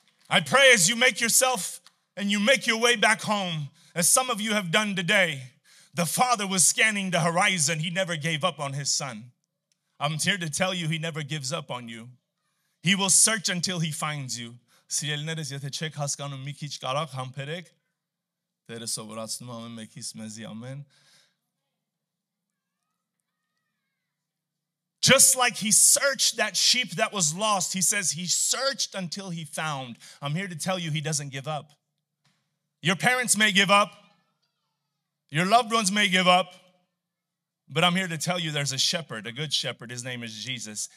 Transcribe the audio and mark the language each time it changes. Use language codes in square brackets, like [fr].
[en] I pray as you make yourself and you make your way back home, as some of you have done today, the father was scanning the horizon. He never gave up on his son. I'm here to tell you he never gives up on you. He will search until he finds you. [hy] Սիրելիներս, եթե չեք հասկանում, մի քիչ կարակ համբերեք, Տերը սովորացնում ամեն մեկից մեզի ամեն. [en] Just like he searched that sheep that was lost, he says he searched until he found. I'm here to tell you he doesn't give up. Your parents may give up. Your loved ones may give up. But I'm here to tell you there's a shepherd, a good shepherd. His name is Jesus.